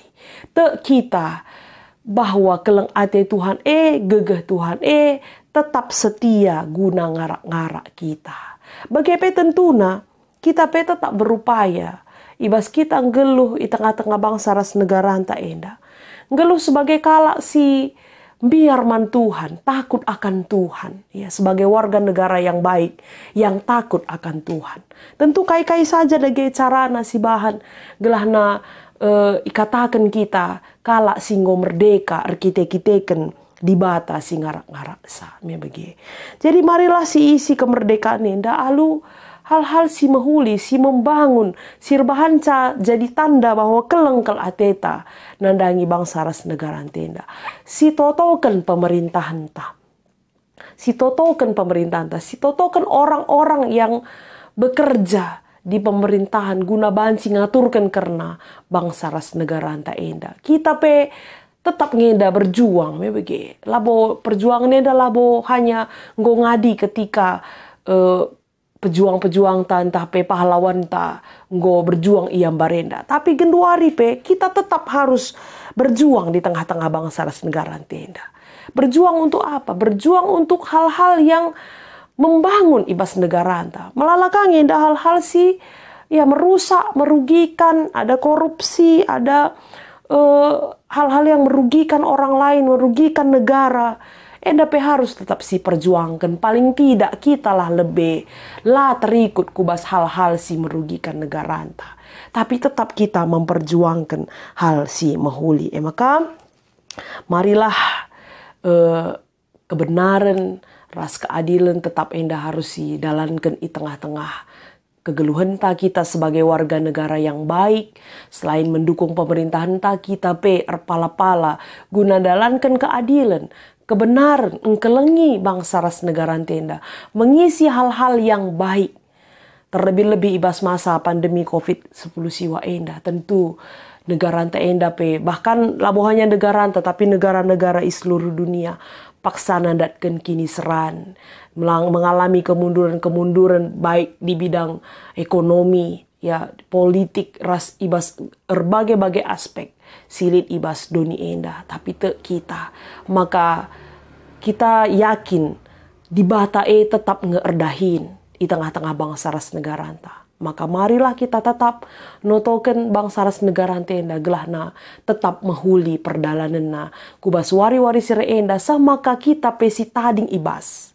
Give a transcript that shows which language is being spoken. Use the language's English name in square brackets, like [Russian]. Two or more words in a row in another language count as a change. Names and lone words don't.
[Batak Karo] Te kita bahwa keleng ate Tuhan gegeh Tuhan tetap setia guna ngarak-ngarak kita. [Indonesian] Bagaimana tentuna kita tetap berupaya [Batak Karo] ibas kita ngeluh [Indonesian] di tengah-tengah bangsa [Batak Karo] ras negara anta enda. Ngeluh sebagai kalak si biar man Tuhan, [Indonesian] takut akan Tuhan. Ya, sebagai warga negara yang baik, yang takut akan Tuhan. [Batak Karo] Tentu kai-kai saja dage carana si bahan gelahna ikatakan kita kalak singgo merdeka arkite-kiteken di bata si ngarak-ngarak sa. Jadi marilah si isi kemerdekaan nenda alu hal-hal si mahuli, si membangun, si rebahanca jadi tanda bahwa kelengkel ateta nandangi bangsa ras negara tenda. Si totokan pemerintahan ta. Si totokan pemerintahan ta. Si totokan [Indonesian] orang-orang yang bekerja di pemerintahan [Batak Karo] guna banci ngaturkan karena bangsa ras negara ta enda. Kita tetap ngeda berjuang. Labo perjuangan enda labo hanya ngadi ketika pejuang-pejuang ta entah pahlawan ta nggo berjuang iam barenda. Tapi genduari kita [Indonesian] tetap harus berjuang di tengah-tengah bangsa [Batak Karo] ras negara tenda. [Indonesian] Berjuang untuk apa? Berjuang untuk hal-hal yang membangun [Batak Karo] ibas negara anta. [Indonesian] Melalakang ada hal-hal si merusak, merugikan, ada korupsi, ada hal-hal yang merugikan orang lain, merugikan negara. [Batak Karo] Endape harus tetap si perjuangkan. [Indonesian] Paling tidak kita lah lebih terikut kubas hal-hal si merugikan negara anta. Tapi tetap kita memperjuangkan [Batak Karo] hal si mahuli. [Indonesian] Maka marilah kebenaran, ras keadilan tetap harus [Batak Karo] si dalankan [Indonesian] di tengah-tengah [Batak Karo] kegeluhan ta [Indonesian] kita sebagai warga negara yang baik. [Batak Karo] Selain mendukung pemerintahan ta kita erpala-pala guna dalankan keadilan, kebenaran, engkelengi bangsa ras negara tenda, [Indonesian] mengisi hal-hal yang baik. [Batak Karo] Terlebih-lebih ibas masa pandemi COVID-10 siwa enda. Tentu negara enda [Indonesian] bahkan labo hanya negara tapi negara-negara di seluruh dunia [Batak Karo] paksa nandatkan kini seran, [Indonesian] mengalami kemunduran-kemunduran baik di bidang ekonomi, politik, [Batak Karo] ras ibas berbagai-bagai aspek. Silit ibas doni enda, tapi kita. Maka kita yakin di bata tetap ngeerdahin di tengah-tengah bangsa ras negara anta. Maka marilah kita tetap notoken bangsa ras negara enda gelahna tetap mahuli perdalananna kubas wari-wari sire enda maka kita pesi tading ibas.